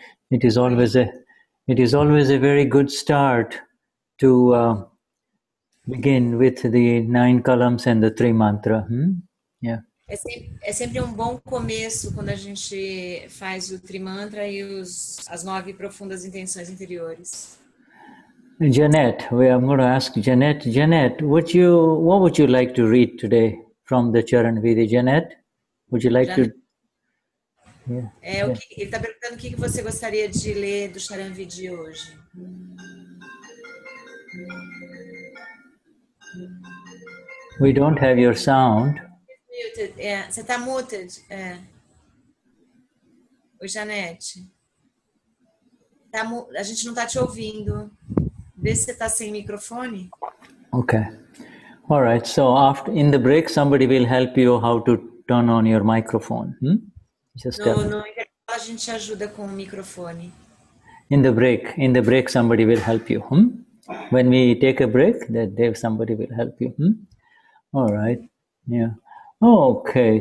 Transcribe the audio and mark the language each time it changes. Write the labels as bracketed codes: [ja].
[en] It is always a very good start to begin with the 9 columns and the 3 mantra. Yeah. [pt] É sempre um bom começo quando a gente faz o Trimantra e as 9 profundas intenções interiores. [en] Janet, I'm going to ask Janet. Janet, what would you like to read today from the Charan Vidi? Janet, would you like Janet, to? Yeah. [pt] Ele está perguntando o que você gostaria de ler do Charan Vidi hoje. [en] We don't have your sound. [pt] Muted. Você está muted. Oi, Janete. A gente não está te ouvindo. Vê se você está sem microfone. [en] Okay. All right. So in the break, somebody will help you how to turn on your microphone. Just [pt] no intervalo a gente ajuda com o microfone. [en] In the break, somebody will help you. When we take a break, somebody will help you. All right. Yeah. Okay.